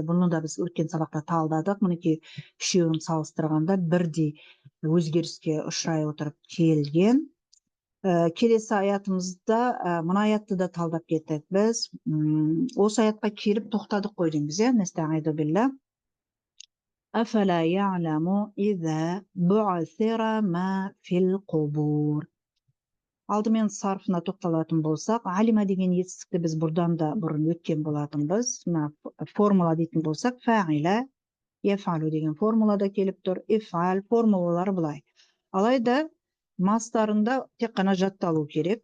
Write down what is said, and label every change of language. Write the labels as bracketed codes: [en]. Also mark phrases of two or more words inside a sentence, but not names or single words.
[kk] Бұны да біз өткен сабақта талдадық. Мінекей үшеуін салыстырғанда бірдей өзгеріске ұшырай отырып келген. Келесі аятымызда мына аятты да талдап кеттік. Біз осы аятқа келіп тоқтадық қой дейміз. [ar] Нестағиду билла. Афала я'ламу иза бу'сира ма фил қубур. [kk] Алдымен сарфына тоқталатын болсақ, алима деген етістікті біз бұрдан да бұрын өткен болатынбыз. Формула дейтін болсақ, [ar] فعل، يفعل [kk] деген формулада келіп тұр. Ефал формулалары бұлай. Алайда мастарында тек қана жатталу керек.